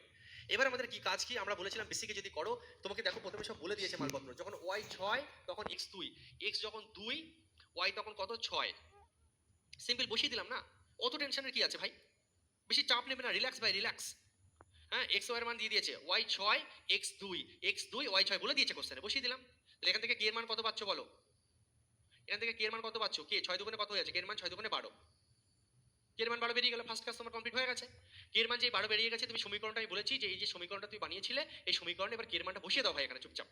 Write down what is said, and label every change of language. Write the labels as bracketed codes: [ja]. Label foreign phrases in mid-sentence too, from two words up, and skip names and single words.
[bn] এবার আমাদের কি কাজ, কি আমরা বলেছিলাম বেসিকে যদি করো, তোমাকে দেখো প্রথমে সব বলে দিয়েছে মালপত্র, যখন y 6 তখন x 2, x যখন 2 y তখন কত 6, সিম্পল বসিয়ে দিলাম না, অত টেনশনের কি আছে ভাই, বেশি চাপ নেবে না, রিল্যাক্স ভাই রিল্যাক্স। হ্যাঁ, x y এর মান দিয়ে দিয়েছে, y 6 x 2 y 6 বলে দিয়েছে কোশ্চেনে, বসিয়ে দিলাম। তাহলে এখান থেকে k এর মান কত পাচ্ছ বলো, এখান থেকে k এর মান কত পাচ্ছ, k 6 দুগুণে কত হয়ে যাচ্ছে, k এর মান 6 দুগুণে 12, k এর মান 12 বেরিয়ে গেল, ফার্স্ট কাজ তোমার কমপ্লিট হয়ে গেছে। k এর মান যে 12 বেরিয়ে গেছে, তুমি সমীকরণটা আমি বলেছি যে এই যে সমীকরণটা তুমি বানিয়েছিলে এই সমীকরণে এবার k এর মানটা বসিয়ে দাও ভাই এখানে চুপচাপ।